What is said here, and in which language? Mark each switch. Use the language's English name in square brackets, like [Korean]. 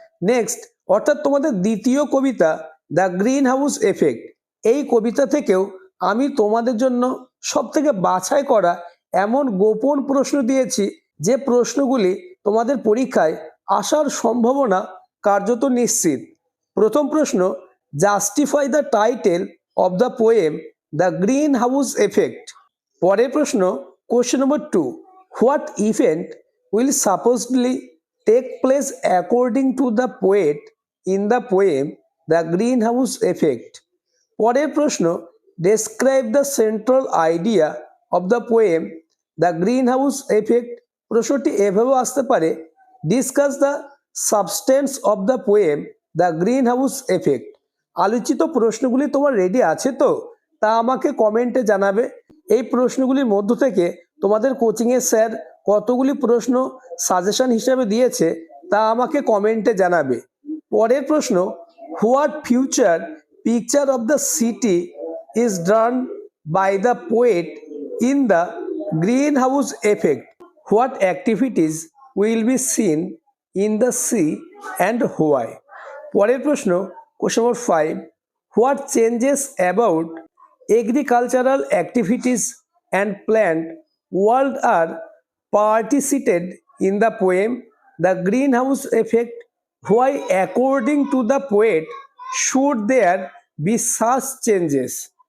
[Bangla] Next, অর্থাৎ তোমাদের দ্বিতীয় কবিতা দ্য গ্রিন হাউস এফেক্ট। এই কবিতা থেকেও আমি তোমাদের জন্য সবথেকে বাছাই করা এমন গোপন প্রশ্ন দিয়েছি যে প্রশ্নগুলি তোমাদের পরীক্ষায় আসার সম্ভাবনা কার্যত নিশ্চিত। প্রথম প্রশ্ন, [English] Justify the title of the poem The Greenhouse Effect. [Bangla] পরের প্রশ্ন, [English] Question number 2, what event will supposedly take place according to the poet in the poem The Greenhouse Effect? [Bangla] পরের প্রশ্ন, [English] describe the central idea of the poem The Greenhouse Effect. [Bangla] প্রশ্নটি এভাবেও আসতে পারে, [English] discuss the substance of the poem The Greenhouse Effect. [Bangla] আলোচিত প্রশ্নগুলি তোমার ready আছে তো? তা আমাকে কমেন্টে জানাবে। এই প্রশ্নগুলির মধ্য থেকে তোমাদের কোচিংয়ের স্যার কতগুলি প্রশ্ন সাজেশন হিসেবে দিয়েছে তা আমাকে কমেন্টে জানাবে। পরের প্রশ্ন, [English] What future picture of the city is drawn by the poet in the greenhouse effect? What activities will be seen in the sea and why? [Bangla] পরের প্রশ্ন, [English] Question number 5, what changes about agricultural activities and plant world are participated in the poem The Greenhouse Effect? Why, according to the poet, should there be such changes?